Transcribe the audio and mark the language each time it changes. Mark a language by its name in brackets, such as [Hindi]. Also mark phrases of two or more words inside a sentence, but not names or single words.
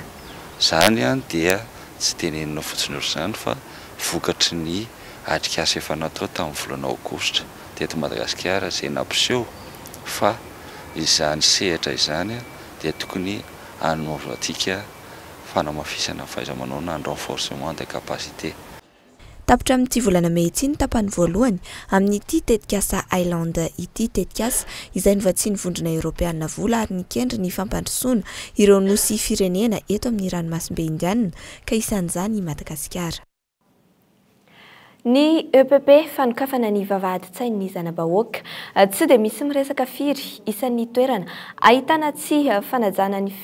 [Malagasy] Zany dia tsy tenenina fotsiny izany fa vokatry ny atrikasa efa natao tamin'ny volana aogositra teto Madagasikara izay nampiseho fa izany sehatra izany dia tokony anaovantsika fanamafisana fahaiza-manao na [French] renforcement des capacités. [Malagasy] Tapitra amin'ity volana May ity ny tapany voalohany amin'ity tetikasa Island ity tetikasa izay novatsiany vondrona Europeana vola ary nikendry ny fampandrosoana ireo nosy firenena eto amin'ny ranomasimbe Indiana ka isan'izany Madagasikara. Ny EPP fanokafana ny vavahady-tsainy ny zana-bahoaka tsy dia misy miresaka firy isan'ny toerana ahitana tsy fanajana ny